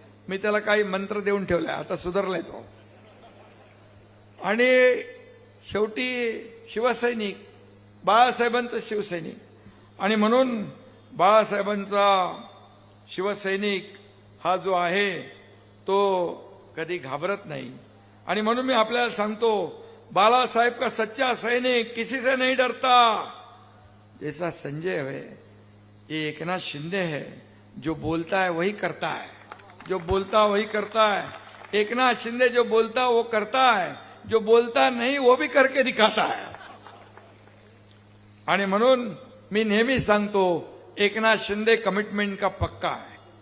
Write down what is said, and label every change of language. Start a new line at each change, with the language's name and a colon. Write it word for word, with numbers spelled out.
Marathi: मी त्याला काही मंत्र देऊन ठेवलाय, आता सुधारलाय तो. आणि शेवटी शिवसैनिक बाळासाहेबांचं शिवसैनिक आणि म्हणून बाळासाहेबांचा शिवसैनिक हा जो आहे तो कधी घाबरत नाही आणि म्हणून मी आपल्याला सांगतो,
Hindi: बालासाहेब का सच्चा सैनिक किसी से नहीं डरता. जैसा संजय है ये एकनाथ शिंदे है, जो बोलता है वही करता है, जो बोलता वही करता है. एकनाथ शिंदे जो बोलता वो करता है, जो बोलता नहीं वो भी करके दिखाता है.
Marathi: आणि म्हणून मी नेहमी सांगतो, एकनाथ शिंदे
Hindi: कमिटमेंट का पक्का है.